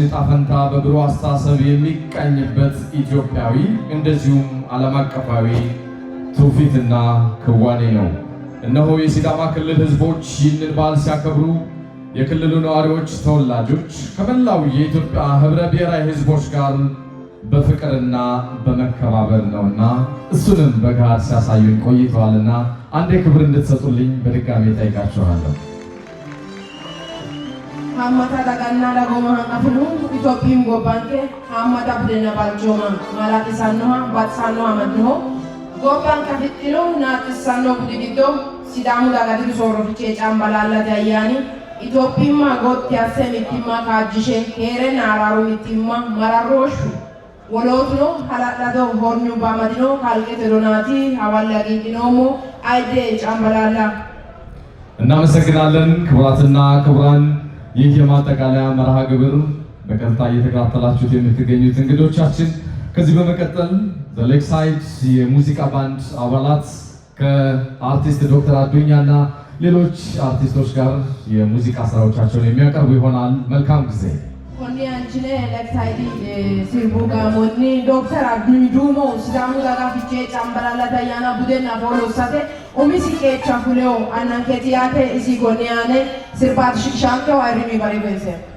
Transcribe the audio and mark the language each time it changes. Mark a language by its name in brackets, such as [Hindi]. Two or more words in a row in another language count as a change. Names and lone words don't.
[Amharic] ዕጣ ፈንታ በብሩህ አስተሳሰብ የሚቃኝበት ኢትዮጵያዊ እንደዚሁም ዓለም አቀፋዊ ትውፊትና ክዋኔ ነው። እነሆ የሲዳማ ክልል ህዝቦች ይህንን በዓል ሲያከብሩ የክልሉ ነዋሪዎች፣ ተወላጆች ከመላው የኢትዮጵያ ህብረ ብሔራዊ ህዝቦች ጋር በፍቅርና በመከባበር ነውና እሱንም በጋር ሲያሳዩን ቆይተዋልና አንዴ ክብር እንድትሰጡልኝ በድጋሚ ጠይቃችኋለሁ። [Sidamo] Hammata daganna dagoma hanqafnu Itoophiyaan gobbaanke hammata budena balchooma malaaqisannoha baxxannoha amadnoho gobbaanka fixxino naaxxissanno budi giddo sidaamu dagati soorrofichee cambalaallate ayyaani Itoophiyummaa gotti asse mittimmaa kaajjishe heerenna araaru mittimmaa mararrooshu wolootuno hala'lado hornyu baamadino kalqete donaati hawalle agiidhinoomo ayde cambalaalla [Amharic] እናመሰግናለን። ክቡራትና ክቡራን ይህ የማጠቃለያ መርሃ ግብር በቀጥታ እየተከታተላችሁት የምትገኙት እንግዶቻችን ከዚህ በመቀጠል ዘሌክሳይድ የሙዚቃ ባንድ አባላት ከአርቲስት ዶክተር አዱኛና ሌሎች አርቲስቶች ጋር የሙዚቃ ስራዎቻቸውን የሚያቀርቡ ይሆናል። መልካም ጊዜ። [Sidamo] Konni anchine Lakeside sirbu gaamonni Dr. Abdul Dumo Sidamu daga fichee cambalalla tayyana budena folosate umisi kecha kuleo ananketiyate isi goniane sirbat shikshanke wa irimi bari bense